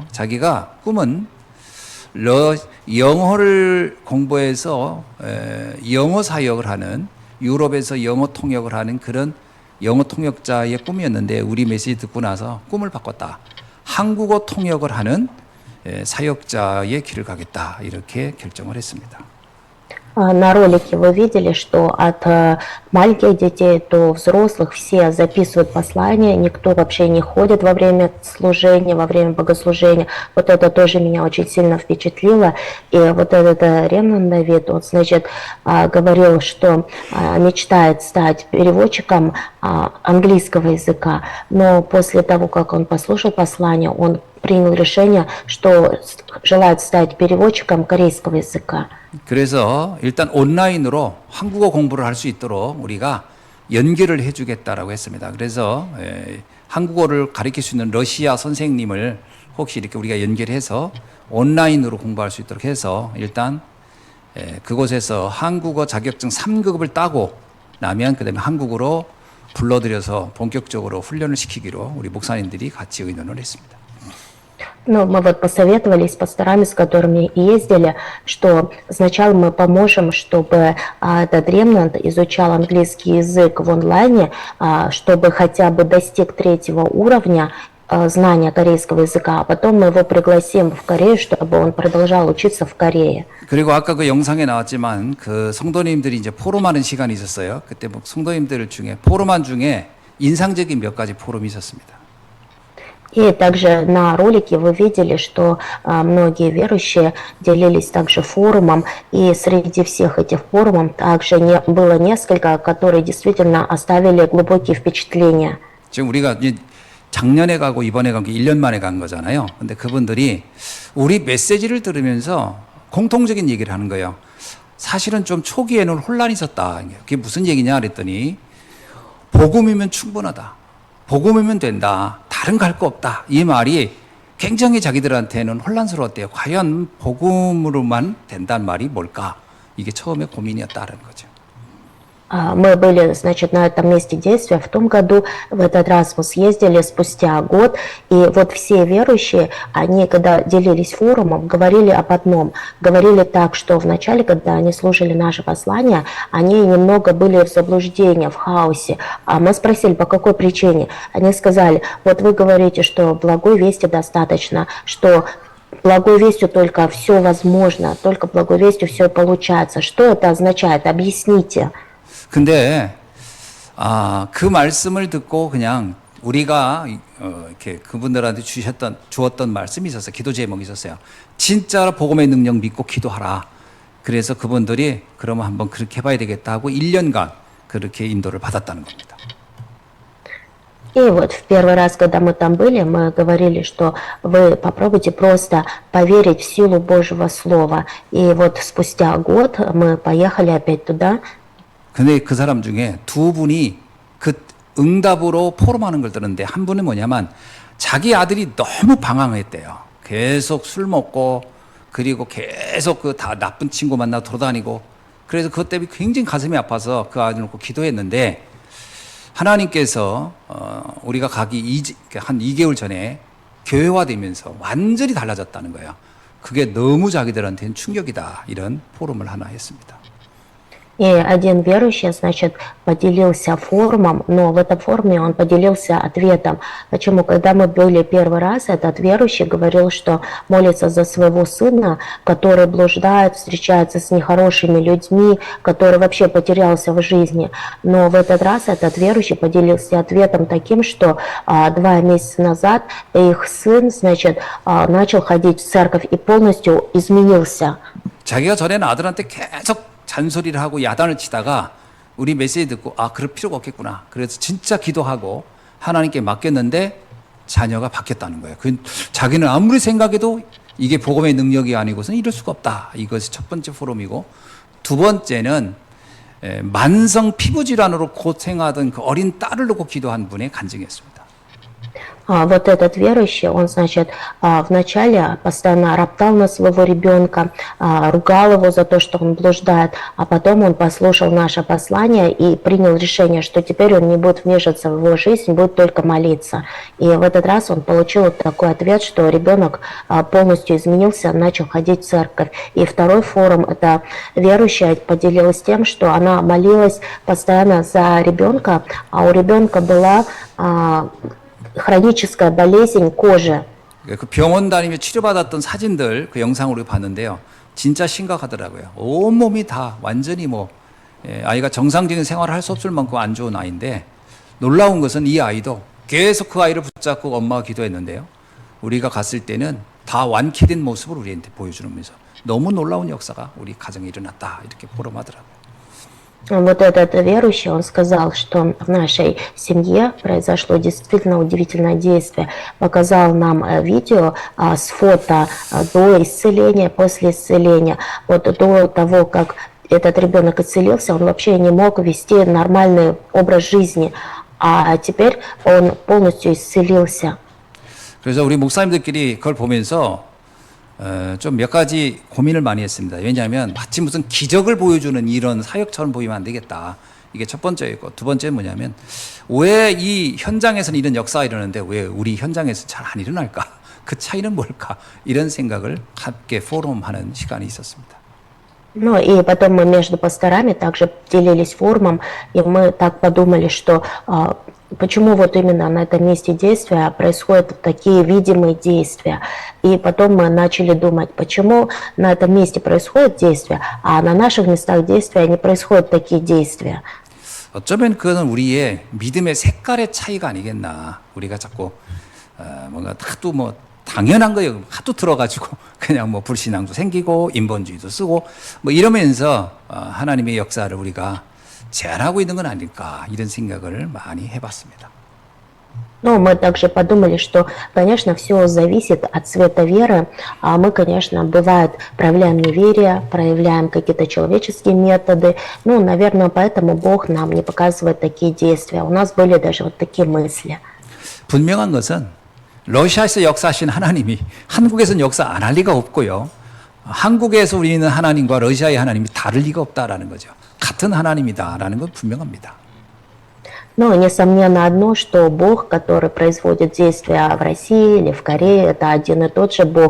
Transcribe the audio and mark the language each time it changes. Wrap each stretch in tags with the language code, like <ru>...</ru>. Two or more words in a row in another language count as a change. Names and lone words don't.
<ko>자기가 꿈은 영어를 공부해서 영어 사역을 하는 유럽에서 영어 통역을 하는 그런 영어 통역자의 꿈이었는데 우리 메시지 듣고 나서 꿈을 바꿨다. 한국어 통역을 하는 사역자의 길을 가겠다. 이렇게 결정을 했습니다.</ko> <ru>На ролике вы видели, что от маленьких детей до взрослых все записывают послания, никто вообще не ходит во время служения, во время богослужения. Вот это тоже меня очень сильно впечатлило. И вот этот Ремнан Давид, он, значит, говорил, что мечтает стать переводчиком английского языка, но после того, как он послушал послание, он принял решение, что желает стать переводчиком корейского языка.</ru> <ko>그래서 일단 온라인으로 한국어 공부를 할 수 있도록 우리가 연결을 해주겠다라고 했습니다. 그래서 한국어를 가르칠 수 있는 러시아 선생님을 혹시 이렇게 우리가 연결해서 온라인으로 공부할 수 있도록 해서 일단 그곳에서 한국어 자격증 3급을 따고 나면 그다음에 한국어로 불러들여서 본격적으로 훈련을 시키기로 우리 목사님들이 같이 의논을 했습니다.</ko> <ru>Ну, мы вот посоветовались с пасторами, с которыми ездили, что сначала мы поможем, чтобы этот ремнант изучал английский язык в онлайне, чтобы хотя бы достиг 3-го уровня знания корейского языка, а потом мы его пригласим в Корею, чтобы он продолжал учиться в Корее.</ru> <ko>그리고 아까 그 영상에 나왔지만 그 성도님들이 이제 포럼하는 시간이 있었어요. 그때 뭐 성도님들 중에 포럼한 중에 인상적인 몇 가지 포럼이 있었습니다.</ko> <ru>И также на ролике вы видели, что многие верующие делились также форумом, и среди всех этих форумов также было несколько, которые действительно оставили глубокие впечатления.</ru> <ko>지금 우리가 이제 작년에 가고 이번에 간 게 1년 만에 간 거잖아요. 근데 그분들이 우리 메시지를 들으면서 공통적인 얘기를 하는 거예요. 사실은 좀 초기에는 혼란이 있었다. 그게 무슨 얘기냐 그랬더니 복음이면 충분하다. 복음이면 된다. 다른 거 할 거 없다. 이 말이 굉장히 자기들한테는 혼란스러웠대요. 과연 복음으로만 된다는 말이 뭘까? 이게 처음에 고민이었다는 거죠.</ko> <ru>Мы были, значит, на этом месте действия в том году, в этот раз мы съездили спустя год, и вот все верующие, они, когда делились форумом, говорили об одном, говорили так, что вначале, когда они слушали наше послание, они немного были в заблуждении, в хаосе, а мы спросили, по какой причине, они сказали, вот вы говорите, что благой вести достаточно, что благой вестью только все возможно, только благой вестью все получается. Что это означает? Объясните.</ru> <ko>근데 그 말씀을 듣고 그냥 우리가 이렇게 그분들한테 주었던 말씀이 있었어요. 기도 제목이 있었어요. 진짜 복음의 능력 믿고 기도하라. 그래서 그분들이 그러면 한번 그렇게 해봐야 되겠다 하고 1년간 그렇게 인도를 받았다는 겁니다.</ko> <ru>И вот в первый раз, когда мы там были, мы говорили, что вы попробуйте просто поверить в силу Божьего Слова. И вот спустя год мы поехали опять туда.</ru> <ko>근데 그 사람 중에 두 분이 그 응답으로 포럼하는 걸 들었는데 한 분은 뭐냐면 자기 아들이 너무 방황했대요. 계속 술 먹고 그리고 계속 그 다 나쁜 친구 만나 돌아다니고 그래서 그것 때문에 굉장히 가슴이 아파서 그 아들 놓고 기도했는데 하나님께서 우리가 가기 한 2개월 전에 교회화되면서 완전히 달라졌다는 거예요. 그게 너무 자기들한테는 충격이다. 이런 포럼을 하나 했습니다.</ko> <ru>И один верующий, значит, поделился форумом, но в этом форуме он поделился ответом. Почему? Когда мы были первый раз, этот верующий говорил, что молится за своего сына, который блуждает, встречается с нехорошими людьми, который вообще потерялся в жизни. Но в этот раз этот верующий поделился ответом таким, что 2 месяца назад их сын, значит, начал ходить в церковь и полностью изменился.</ru> <ko>자기가 전에는 아들한테 계속 잔소리를 하고 야단을 치다가 우리 메시지 듣고 그럴 필요가 없겠구나. 그래서 진짜 기도하고 하나님께 맡겼는데 자녀가 바뀌었다는 거예요. 자기는 아무리 생각해도 이게 복음의 능력이 아니고서는 이럴 수가 없다. 이것이 첫 번째 포럼이고 두 번째는 만성 피부 질환으로 고생하던 그 어린 딸을 놓고 기도한 분의 간증이었습니다.</ko> <ru>Вот этот верующий, он, значит, вначале постоянно роптал на своего ребенка, ругал его за то, что он блуждает, а потом он послушал наше послание и принял решение, что теперь он не будет вмешиваться в его жизнь, будет только молиться. И в этот раз он получил такой ответ, что ребенок полностью изменился, начал ходить в церковь. И второй форум, это верующая поделилась тем, что она молилась постоянно за ребенка, а у ребенка была хроническая болезнь кожи.</ru> <ko>그 병원 다니며 치료받았던 사진들 그 영상으로 봤는데요. 진짜 심각하더라고요. 온몸이 다 완전히 뭐 아이가 정상적인 생활을 할 수 없을 만큼 안 좋은 아이인데 놀라운 것은 이 아이도 계속 그 아이를 붙잡고 엄마가 기도했는데요. 우리가 갔을 때는 다 완쾌된 모습을 우리한테 보여주면서 너무 놀라운 역사가 우리 가정에 일어났다 이렇게 보람하더라고요.</ko> <ru>Вот этот верующий, он сказал, что в нашей семье произошло действительно удивительное действие. Показал нам видео с фото до исцеления, после исцеления. Вот до того, как этот ребенок исцелился, он вообще не мог вести нормальный образ жизни. А теперь он полностью исцелился.</ru> <ko>그래서 우리 목사님들끼리 그걸 보면서 좀 몇 가지 고민을 많이 했습니다. 왜냐하면 마치 무슨 기적을 보여주는 이런 사역처럼 보이면 안 되겠다. 이게 첫 번째였고 두 번째는 뭐냐면 왜 이 현장에서는 이런 역사가 일어나는데 왜 우리 현장에서 잘 안 일어날까? 그 차이는 뭘까? 이런 생각을 함께 포럼하는 시간이 있었습니다.</ko> <ru>Ну и потом мы между пасторами также делились форумом, и мы так подумали, что почему вот именно на этом месте действия происходят такие видимые действия. И потом мы начали думать, почему на этом месте происходят действия, а на наших местах действия не происходят такие действия.</ru> <ko>어쩌면 그건 우리의 믿음의 색깔의 차이가 아니겠나. 우리가 자꾸 뭔가 하도 뭐 당연한 거 하도 들어가지고 그냥 뭐 불신앙도 생기고 인본주의도 쓰고 뭐 이러면서 하나님의 역사를 우리가 제한하고 있는 건 아닐까 이런 생각을 많이 해봤습니다.</ko> <ru>Но мы также подумали, что, конечно, все зависит от цвета веры. А мы, конечно, бывает, проявляем неверие, проявляем какие-то человеческие методы. Ну, наверное, поэтому Бог нам не показывает такие действия. У нас были даже вот такие мысли.</ru> <ko>분명한 것은 러시아에서 역사하신 하나님이 한국에서는 역사 안 할 리가 없고요. 한국에서 우리는 하나님과 러시아의 하나님이 다를 리가 없다라는 거죠. 같은 하나님이다라는 건 분명합니다.</ko> <ru>Но несомненно одно, что Бог, который производит действия в России или в Корее, это один и тот же Бог.</ru>